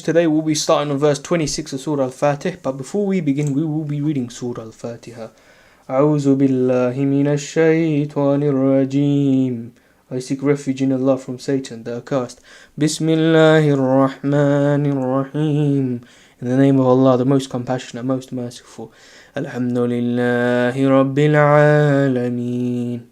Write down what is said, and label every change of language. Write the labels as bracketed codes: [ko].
[en] Today we'll be starting on verse 26 of Surah Al-Fath, but before we begin we will be reading Surah Al-Fatiha. [ar] أعوذ بالله من الشيطان الرجيم. [en] I seek refuge in Allah from Satan, the accursed. [ar] Bismillahir Rahmanir Rahim. [en] In the name of Allah, the most compassionate, most merciful. [ar] Alhamdulillahi Rabbil Alameen.